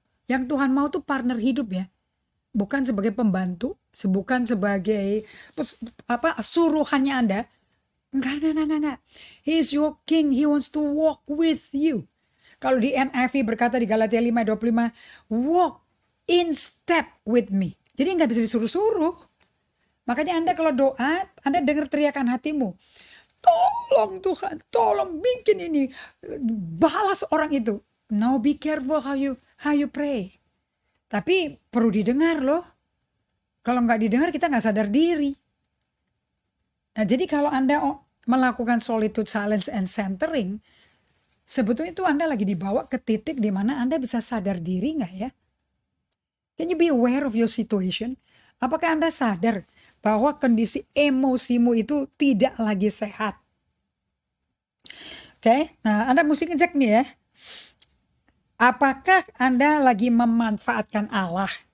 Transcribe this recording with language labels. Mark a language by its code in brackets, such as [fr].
[id] Yang Tuhan mau tuh partner hidup ya. Bukan sebagai pembantu, bukan sebagai suruhannya Anda. Enggak. [en] He is your king, he wants to walk with you. [id] Kalau di NIV berkata di Galatia 5:25, [en] walk in step with me. [id] Jadi nggak bisa disuruh-suruh. Makanya Anda kalau doa, Anda dengar teriakan hatimu. Tolong Tuhan, tolong bikin ini, balas orang itu. [en] Now be careful how you pray. [id] Tapi perlu didengar loh. Kalau nggak didengar kita nggak sadar diri. Nah jadi kalau Anda melakukan solitude, silence, and centering, sebetulnya itu Anda lagi dibawa ke titik di mana Anda bisa sadar diri nggak ya? [en] Can you be aware of your situation? [id] Apakah Anda sadar bahwa kondisi emosimu itu tidak lagi sehat? Oke, nah Anda mesti ngecek nih ya. Apakah Anda lagi memanfaatkan Allah?